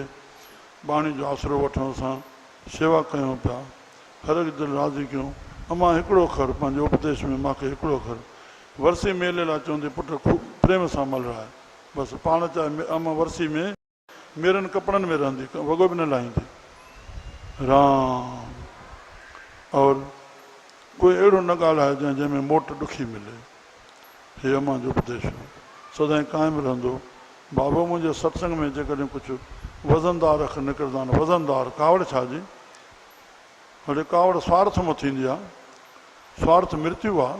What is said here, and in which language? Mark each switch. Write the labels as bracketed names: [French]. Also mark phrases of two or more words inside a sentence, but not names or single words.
[Sindhi] बाणी जो आसरो वठूं, असां शेवा कयूं पिया, हर हिकु दिलि राज़ी कयूं। अमां हिकिड़ो खर पंहिंजे उपदेश में मूंखे हिकिड़ो खर वरसी मेले लाइ चवंदी, पुटु ख़ूब प्रेम सां मल रहा आहे। बसि पाण चाहे अमां वरसी में मेरनि कपिड़नि में रहंदी, वॻो बि न लाहींदी। राम। और कोई अहिड़ो न ॻाल्हाए जंहिंमें मोट ॾुखी मिले। हे अमां जो उपदेश सदाईं क़ाइमु रहंदो। बाबा मुंहिंजे सत्संग में जेकॾहिं कुझु वज़नदार अखर निकिरंदा आहिनि, वज़नदार कावड़ छा जी? हले कावड़ स्वार्थ मां थींदी आहे, स्वार्थ मृत्यु आहे।